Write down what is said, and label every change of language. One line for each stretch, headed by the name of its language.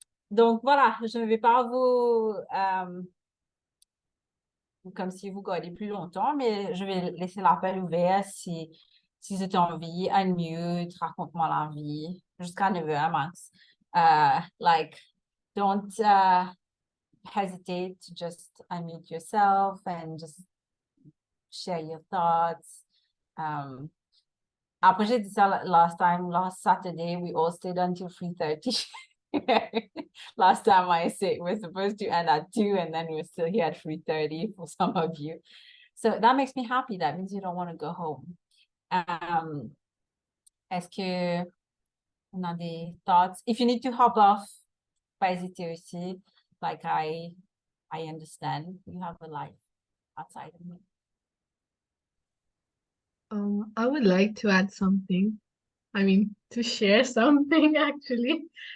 French: Donc voilà, je ne vais pas vous comme si vous gardez plus longtemps, mais je vais laisser l'appel ouvert si tu as envie, unmute, raconte-moi la vie, jusqu'à 9h max.
English: Like, don't hesitate to just unmute yourself and just share your thoughts.
French: Après, j'ai dit ça
English: last Saturday, we all stayed until 3:30. Last time I said we're supposed to end at 2, and then we're still here at 3:30 for some of you. So that makes me happy. That means you don't want to go home.
French: Est-ce que on a des thoughts?
English: If you need to hop off,
French: pas hésiter aussi.
English: Like I understand you have a life outside of me. I would like to add something. I mean, to share something actually.